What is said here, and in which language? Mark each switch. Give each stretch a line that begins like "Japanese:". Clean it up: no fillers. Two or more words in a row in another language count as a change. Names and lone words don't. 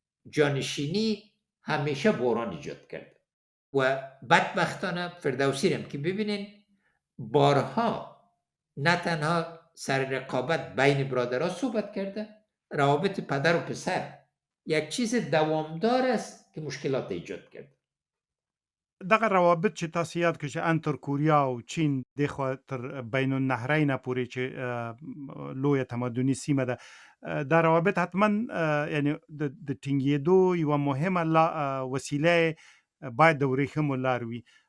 Persian: جانشینی همیشه بحران ایجاد کرد و بدبختانه فردوسی هم که ببینین بارها نه تنها سر رقابت بین برادرها صحبت کرده، روابط پدر و پسر یک چیز دوامدار است که مشکلات ایجاد کرده.
Pashto: دغه روابط چې تاسو یاد کړئ چې ان تر کوریا او چین دغه تر بین النهرین پورې چې لویه تمدني سیمه ده، دا روابط حتما یعنی د ټینګېدو یوه مهمه وسیله باید د ورېښمو لار وي.